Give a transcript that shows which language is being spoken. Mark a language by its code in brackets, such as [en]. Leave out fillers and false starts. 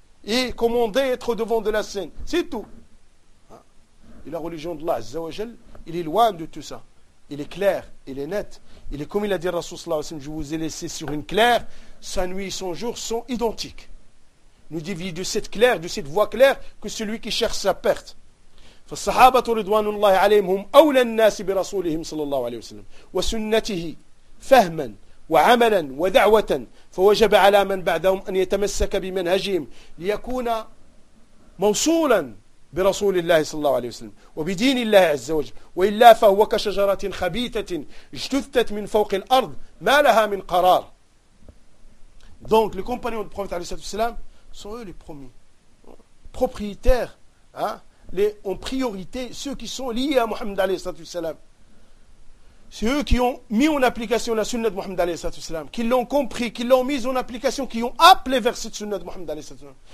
[fr] Et commander être au devant de la scène. C'est tout. Et la religion d'Allah, Azzawajal, il est loin de tout ça. Il est clair. Il est net. Il est comme il a dit Rasoul Sallallahu Alaihi Wasallam, je vous ai laissé sur une claire. Sa nuit et son jour sont identiques. Nous divise de cette claire, de cette voie claire, que celui qui cherche sa perte. [ar] فالصحابة رضوان الله عليهم أولى الناس برسولهم صلى الله عليه وسلم وسنته فهما وعملا ودعوة فوجب على من بعدهم أن يتمسك بمنهجهم ليكون موصولا برسول الله صلى الله عليه وسلم وبدين الله عز وجل، وإلا فهو كشجرة خبيثة اجتثت من فوق الأرض ما لها من قرار. [fr] Donc les compagnons du prophète عليه السلام sont eux les premiers propriétaires, hein, les en priorité ceux qui sont liés à Mohammed عليه السلام. C'est eux qui ont mis en application la sunna de Mohammed عليه السلام, qui l'ont compris, qui l'ont mise en application, qui ont appelé vers cette sunna de Mohammed عليه السلام.